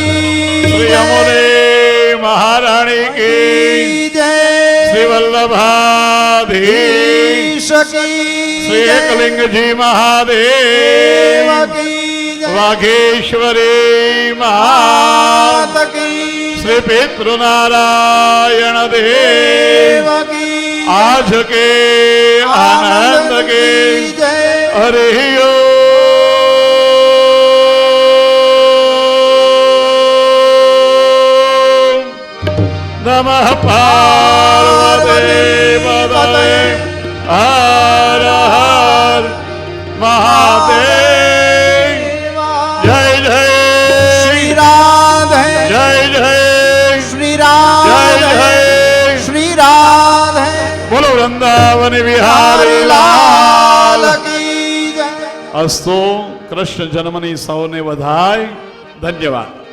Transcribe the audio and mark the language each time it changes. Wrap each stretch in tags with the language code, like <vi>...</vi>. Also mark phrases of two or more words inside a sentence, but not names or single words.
<hi>श्री यमुने महारानी की श्री वल्लभाधीश श्री एकलिंग जी महादेव वाघेश्वरी मात श्री पितृनारायण देव आज के आनंद के हरि ओम.</hi> <sa>नमः पार्वती पतये हर हर महादेव.</sa> <hi>जय जय श्री राधे जय जय श्री राधे जय जय श्री राधे. बोलो वृंदावन विहारी लाल की जय.</hi> <gu>અસ્તુ કૃષ્ણ જન્મની સૌને બધાઈ.</gu> <hi>धन्यवाद.</hi>